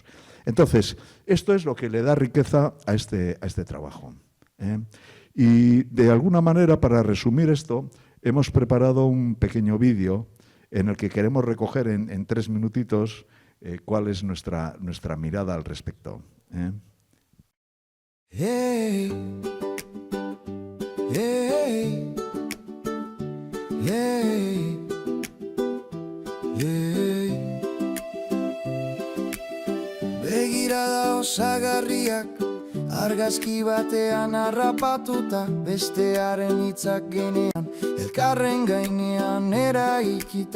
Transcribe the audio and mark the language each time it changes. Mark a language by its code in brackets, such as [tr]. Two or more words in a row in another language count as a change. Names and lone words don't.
[es] Entonces, esto es lo que le da riqueza a este trabajo. Y de alguna manera, para resumir esto, hemos preparado un pequeño vídeo en el que queremos recoger en 3 minutitos cuál es nuestra mirada al respecto. Hey, hey, hey, hey. [eu] Begirada osagarriak argazki batean harrapatuta, bestearen hitzak genean elkarren gainean eraikita.